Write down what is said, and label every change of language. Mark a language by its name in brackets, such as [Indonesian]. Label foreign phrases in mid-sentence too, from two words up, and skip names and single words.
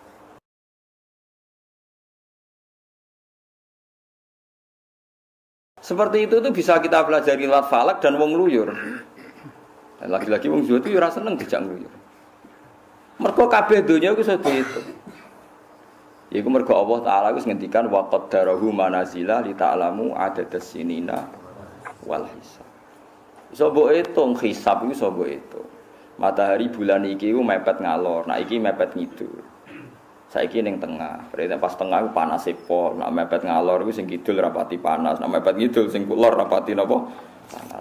[Indonesian] Seperti itu tuh bisa kita pelajari lewat falak dan [Javanese] wong ngluyur. Lagi-lagi wong Jawa itu ora seneng dijak ngluyur. Mergo kabeh donya iku iso diitung. Iku mergo Allah Taala wis ngendikan [Arabic] وقدره منازل لتعلموا عدد السنين والحساب. [Javanese] Iso mbok hitung hisab iku iso mbok hitung. [Indonesian] Matahari bulan [Javanese] iki ku mepet ngalor, nah iki mepet ngidul. Saiki ning tengah, berarti pas tengah ku panas pol, nek mepet ngalor ku sing kidul rapati panas, nek mepet ngidul sing kulor rapati napa? Panas.